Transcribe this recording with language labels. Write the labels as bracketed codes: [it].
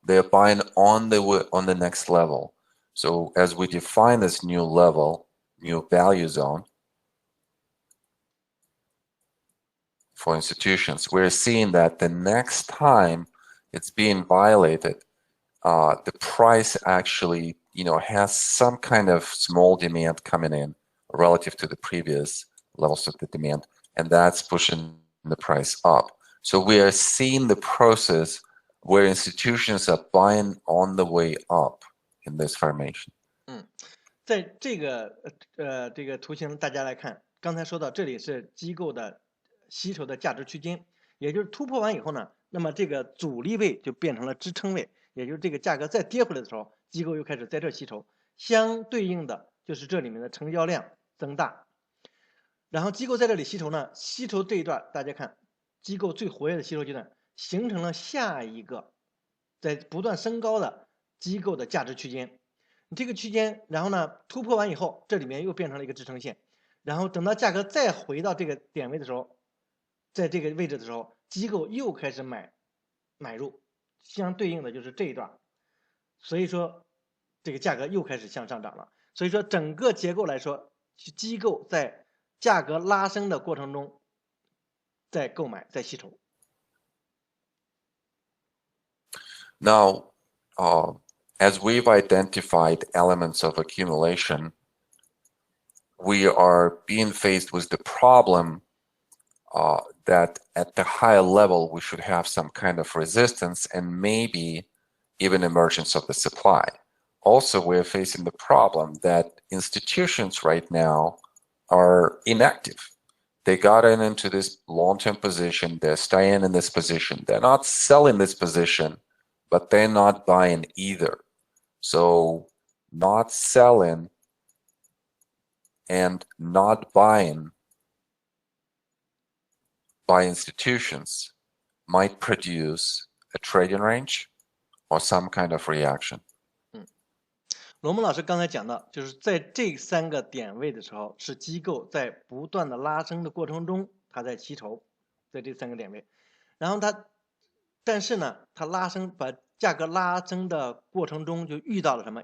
[en] They're buying on the next level. So as we define this new level, new value zone for institutions, we're seeing that the next time it's being violated, the price actually, has some kind of small demand coming in relative to the previous levels of the demand, and that's pushing the price up. So we are seeing the process where institutions are buying on the way up in this formation. [zh] 在这个图形大家来看，刚才说到这里是机构的吸筹的价值区间，也就是突破完以后呢，那么这个阻力位就变成了支撑位，也就是这个价格再跌回来的时候，机构又开始在这吸筹，相对应的就是这里面的成交量增大。然后机构在这里吸筹呢，吸筹这一段大家看，机构最活跃的吸筹阶段形成了下一个在不断升高的机构的价值区间。这个区间，然后呢突破完以后，这里面又变成了一个支撑线，然后等到价格再回到这个点位的时候，在这个位置的时候，机构又开始买入，相对应的就是这一段，所以说这个价格又开始向上涨了。所以说整个结构来说，机构在价格拉升的过程中在购买，在吸筹。 [en] Now, as we've identified elements of accumulation, we are being faced with the problem that at the higher level we should have some kind of resistance and maybe even emergence of the supply. Also, we're facing the problem that institutions right now are inactive. They got into this long-term position, they're staying in this position, they're not selling this position, but they're not buying either. So not selling and not buying by institutions might produce a trading range or some kind of reaction. [zh] 罗蒙老师刚才讲到，就是在这3个点位的时候，是机构在不断的拉升的过程中，它在吸筹，在这3个点位。然后但是呢，它把价格拉升的过程中，就遇到了什么？